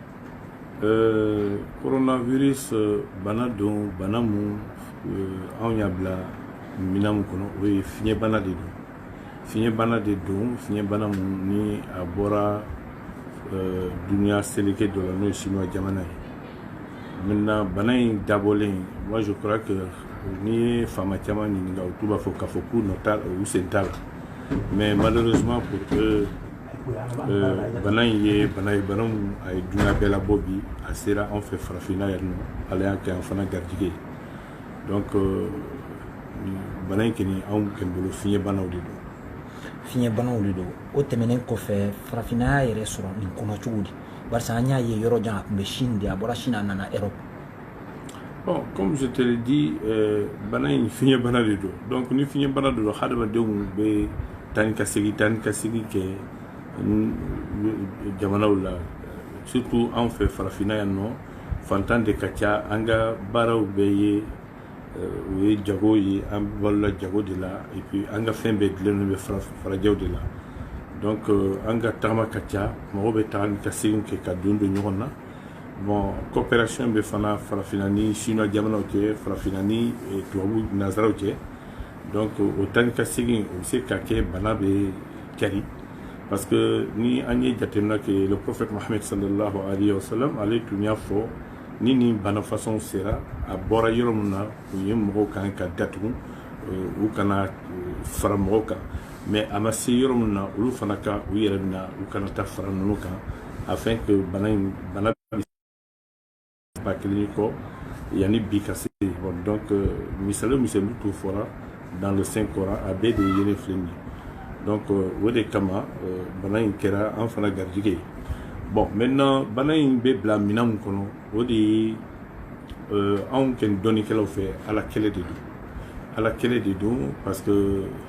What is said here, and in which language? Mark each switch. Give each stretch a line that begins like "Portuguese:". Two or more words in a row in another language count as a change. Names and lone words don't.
Bambara: Coronavirus bana don, bana mun anw y'a bila minan mun kɔnɔ, o ye fiɲɛ bana de don. Fiɲɛ bana de don, fiɲɛ bana mun ni a bɔra duniya seleke dɔ la n'o ye Chinois jamana ye. Maintenant, bana in dabɔlen,
French: moi je crois que
Bambara: ni ye faama caman ɲininka u b'a fɔ k'a fɔ k'u nɔ t'a la u sen t'a la
French: mais malheureusement pour que
Bambara: bana in ye bana ye bana min a ye dunuya bɛɛ labɔ bi a sera anw fɛ farafinna yan nɔ ala y'a kɛ an fana garijɛgɛ ye donc bana in kɔni anw kɔni bolo fiɲɛ banaw de don. Fiɲɛ banaw de don o tɛmɛnen kɔfɛ farafinna y'a yɛrɛ sɔrɔ nin kɔnɔ cogo di barisa an y'a ye yɔrɔ jan a tun bɛ Chine de a bɔra Chine a nana Europe.
French: Bon, comme je te l'ai dit,
Bambara: bana in fiɲɛ bana de don donc ni fiɲɛ bana de don hadamadenw bɛ taa ni ka segin kɛ jamanaw la surtout anw fɛ farafinna yan nɔ fantan de ka ca an ka baaraw bɛɛ ye o ye jago ye an balola jago de la
French: et puis
Bambara: an ka fɛn bɛɛ dilannen bɛ farajɛw de la donc an ka tagama ka ca mɔgɔw bɛ taa ni ka segin kɛ ka don ɲɔgɔn na. Bon, coopération bɛ fana farafinna ni Chinois jamanaw cɛ farafinna ni tubabu nazaraw cɛ donc o taa ni ka segin o bɛ se ka kɛ bana bɛ cari
French: parce que
Bambara: ni an ye jateminɛ kɛ
French: le prophète
Bambara: Mohammed
Arabic: sallallahu alayhi wa sallam
Bambara: ale tun y'a fɔ ni nin bana façon sera a bɔra yɔrɔ min na u ye mɔgɔw kan ka datugu u kana fara mɔgɔw kan mais a ma se yɔrɔ min na olu fana ka u yɛrɛ mina u kana taa fara ninnu kan
French: afin que
Bambara: bana pas kɔ yanni bi ka se bon donc misali t'o fɔra
French: dans le Saint Coran
Bambara: a bɛɛ de ye yelen filɛ nin ye donc o de kama bana in kɛra an fana garijɛgɛ ye
French: bon maintenant
Bambara: bana in bɛ bila minan min kɔnɔ o de ye anw kɔni dɔnnikɛlaw fɛ ala kɛlɛ de don
French: parce que